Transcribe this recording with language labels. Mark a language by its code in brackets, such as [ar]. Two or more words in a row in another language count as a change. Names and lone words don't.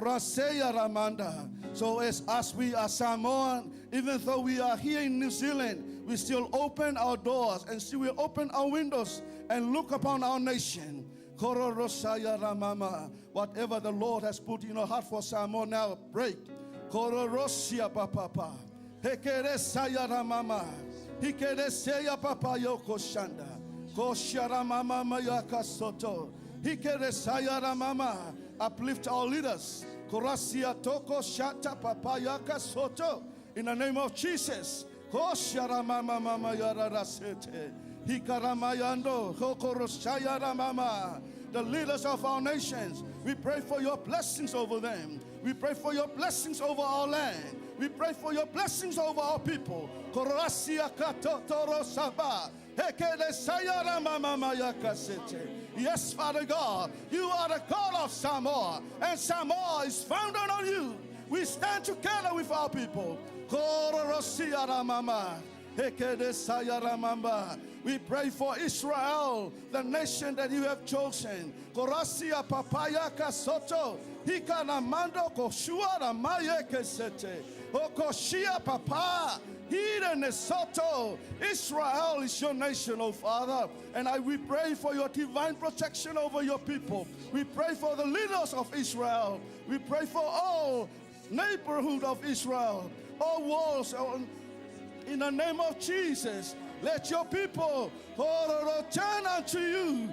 [en] So as we are Samoan, even though we are here in New Zealand, we still open our doors and still we open our windows and look upon our nation. Whatever the Lord has put in your heart for Samoa now, break. Kororosia papa. Hekeresaya ramama. Hikereseya papa yoko shanda. Koshara mama mayaka soto. Hikeresaya ramama. Uplift our leaders. Korasia toko shata papa yaka soto. In the name of Jesus. Koshara mama mama yara rasete. Hikaramayando. Hokorosaya ramama. The leaders of our nations, we pray for your blessings over them. We pray for your blessings over our land. We pray for your blessings over our people. Yes, Father God, you are the God of Samoa, and Samoa is founded on you. We stand together with our people. We pray for Israel, the nation that you have chosen. Korasia papaya kasoto. Hikanamando koshuara maye kesete. Okoshia papa. Soto. Israel is your nation, oh Father. And we pray for your divine protection over your people. We pray for the leaders of Israel. We pray for all neighborhood of Israel. All walls. In the name of Jesus, let your people turn unto you.